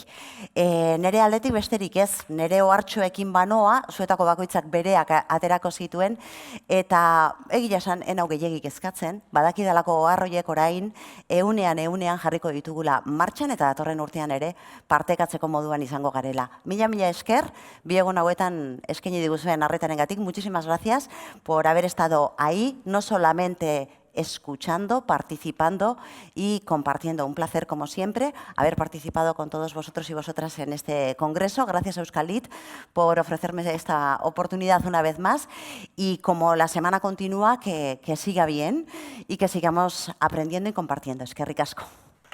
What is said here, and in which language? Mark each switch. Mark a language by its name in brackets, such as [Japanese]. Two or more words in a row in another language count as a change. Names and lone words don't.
[Basque] Nere aldetik besterik ez, nere ohartxoekin banoa, zuetako bakoitzak bereak aterako zituen, eta egia esan enau gehiagik eskatzen, badakidalako oharroiek orain ehunean jarriko ditugula martxan eta datorren urtean ere partekatzeko moduan izango garela. Mila esker, bi egun hauetan eskaini diguzuen arretarengatik, [Spanish] muchísimas gracias por haber estado ahí, no solamente escuchando, participando y compartiendo. Un placer, como siempre, haber participado con todos vosotros y vosotras en este congreso. Gracias a Euskalit por ofrecerme esta oportunidad una vez más. Y como la semana continúa, que siga bien y que sigamos aprendiendo y compartiendo. [Basque] Eskerrik asko.